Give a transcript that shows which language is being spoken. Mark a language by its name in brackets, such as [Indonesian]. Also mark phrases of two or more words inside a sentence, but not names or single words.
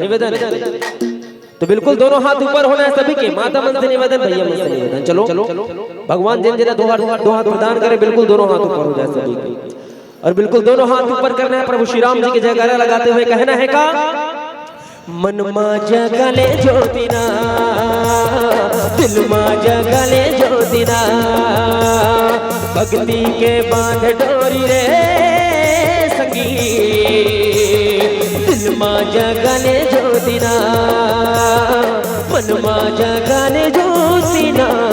[Chhattisgarhi] निवेदन तो बिल्कुल दोनों हाथ ऊपर होना है सभी के। माता मन से निवेदन, भैया मन से निवेदन। चलो भगवान जिन जिन दो हाथ प्रदान करे, बिल्कुल दोनों हाथ ऊपर हो जाए सभी के। और बिल्कुल दोनों हाथ ऊपर करना है, प्रभु श्री राम जी के जयकारा लगाते हुए कहना है का मन मा जगले ज्योतिना, दिल मा जगले ज्योतिना, भक्ति के बांध डोरी रे संगी। दिल मा जगले ज्योतिना, मन मा जगले ज्योतिना।